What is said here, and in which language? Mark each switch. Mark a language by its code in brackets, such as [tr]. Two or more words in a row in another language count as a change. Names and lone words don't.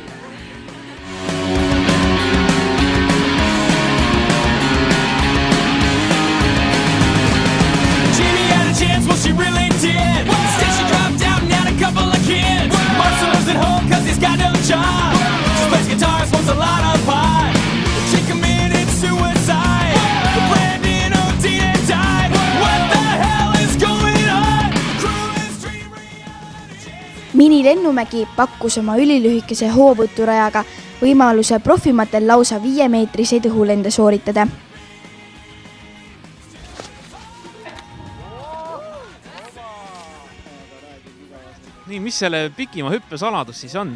[en] Jamie had a chance, well she really did. Instead she dropped out and had a couple of kids. Marcelo's at home cause he's got no job. Just plays guitar, smokes a lot of pot. She committed suicide. Brandon O'Dean died. What the hell is going on? [et] Mini Lennumägi pakkus oma ülilühikese hoovõturajaga võimaluse profimatel lausa 5-meetriseid õhulende sooritada. Nii, mis selle pikima hüppe saladus siis on?